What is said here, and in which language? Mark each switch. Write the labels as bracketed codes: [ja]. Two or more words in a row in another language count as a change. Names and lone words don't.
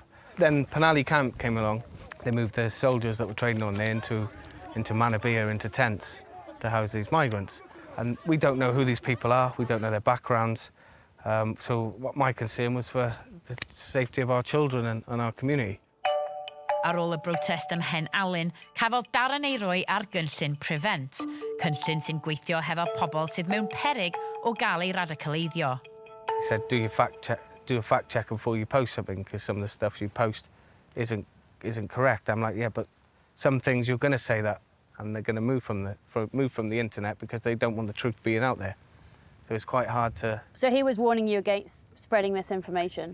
[en] Then Penally Camp came along. They moved the soldiers that were trading on there into Manabia, into tents to house these migrants. And we don't know who these people are. We don't know their backgrounds. So what my concern was for the safety of our children and our community. [cy] Ar ôl y brotest ym Mhen Alun, cafodd Darren ei roi ar gynllun Prevent, cynllun sy'n gweithio hefo pobl sydd mewn peryg o gael ei radicaleiddio. [en] He said, do a fact check before you post something, because some of the stuff you post isn't correct. I'm like, yeah, but some things you're going to say that, and they're going to move from the internet because they don't want the truth being out there. So it's quite hard to. So he was warning you against spreading misinformation.